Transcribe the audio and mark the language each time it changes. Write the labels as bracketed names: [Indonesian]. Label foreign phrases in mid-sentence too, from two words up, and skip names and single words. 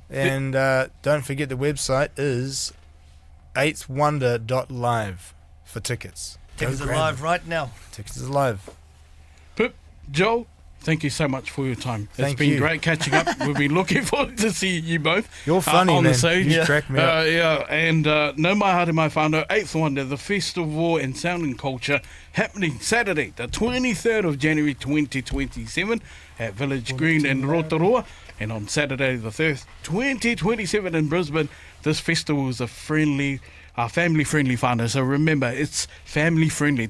[English] And don't forget the website is 8thwonder.live for tickets. Tickets Go are grab live them. right now. Tickets are live. Pip, Joel, thank you so much for your time. It's Thank been you. great catching up. We've been looking forward to see you both. You're funny, on man. the stage. You crack me up. [Māori] And no mai haere mai whānau, [English] 8th Wonder, the Festival and Sound and Culture, happening Saturday, the 23rd of January 2027 at Village Green in Rotorua, and on Saturday the 3rd, 2027 in Brisbane. This festival is a family-friendly whānau, so remember, it's family-friendly.